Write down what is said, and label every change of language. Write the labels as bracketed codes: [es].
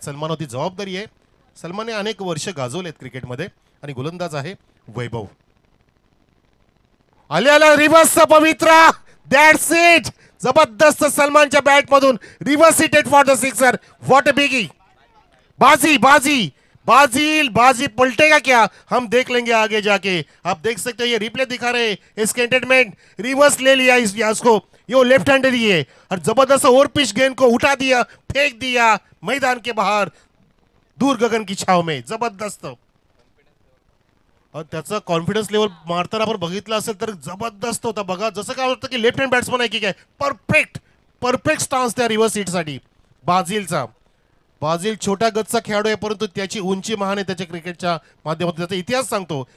[mr] सलमानवरती जबाबदारी आहे. सलमानने अनेक वर्ष गाजवलेत क्रिकेटमध्ये आणि गोलंदाज आहे वैभव. आल्या रिव्हर्सचा पवित्रा. [en] That's it. [mr] जबरदस्त सलमानच्या बॅटमधून [en] Reverse hitted for the sixer. What a biggie. [hi] बाजी बाजी बाजी बाजी पलटेगा क्या, हम देख लेंगे आगे जाके. आप देख सकते हो ये रिप्ले दिखा रहे इसके एंटरटेनमेंट. रिवर्स ले लिया इसको, ये लेफ्ट हैंडर ही है और जबरदस्त ओवर पिच गेंद को उठा दिया, फेंक दिया मैदान के बाहर दूर गगन की छाव में. जबरदस्त. [mr] त्याचा कॉन्फिडन्स लेवल मारताना आपण बघितलं असेल तर जबरदस्त होता. बघा जसं काय होतं की लेफ्ट हँड बॅट्समन आहे की काय. परफेक्ट परफेक्ट स्टान्स त्या रिव्हर्स हिटसाठी बाजीलचा. बाजील छोट्या गतचा खेळाडू आहे, परंतु त्याची उंची महान आहे. त्याच्या क्रिकेटच्या माध्यमातून त्याचा इतिहास सांगतो.